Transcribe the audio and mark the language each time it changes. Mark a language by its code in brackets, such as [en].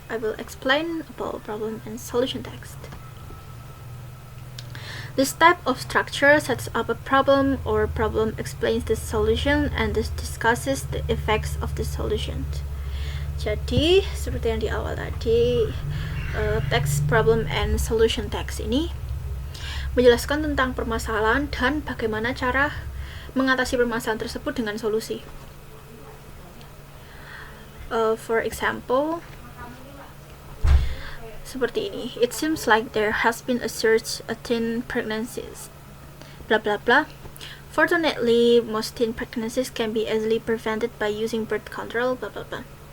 [en] I will explain about problem and solution text. This type of structure sets up a problem or problem explains the solution and this discusses the effects of the solution. [id] Jadi seperti yang di awal tadi, text problem and solution text ini menjelaskan tentang permasalahan dan bagaimana cara mengatasi permasalahan tersebut dengan solusi. [en] For example, [id] seperti ini. [en] It seems like there has been a surge in teen pregnancies blah blah blah. Fortunately, most teen pregnancies can be easily prevented by using birth control, blah blah blah.